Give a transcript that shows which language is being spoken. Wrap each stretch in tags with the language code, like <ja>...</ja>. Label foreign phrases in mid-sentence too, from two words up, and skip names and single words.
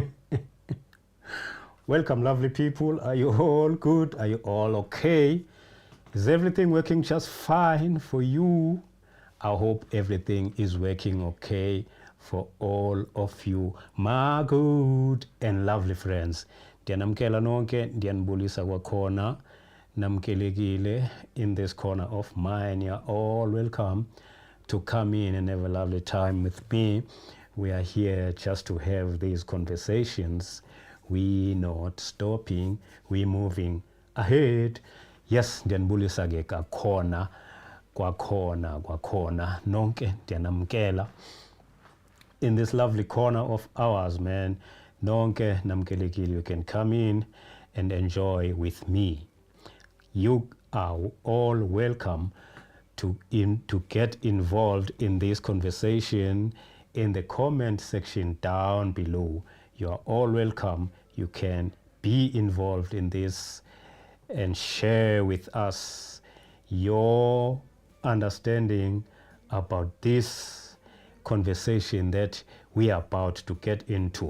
<en>Welcome, lovely people. Are you all good? Are you all okay? Is everything working just fine for you? I hope everything is working okay for all of you, my good and lovely friends.</en> <xh>Ndiyanamkela nonke, ndiyanibulisa kwakhona, namkelekile</xh> <en>in this corner of mine. You're all welcome to come in and have a lovely time with me. We are here just to have these conversations. We not stopping, we moving ahead. Yes,</en> <xh>ndiyanibulisa ke kwakhona nonke ndiyanamkela</xh> <en>in this lovely corner of ours, man.</en> <xh>Nonke namkelekile,</xh> <en>you can come in and enjoy with me. You are all welcome to get involved in this conversation in the comment section down below. You are all welcome. You can be involved in this and share with us your understanding about this conversation that we are about to get into.</en>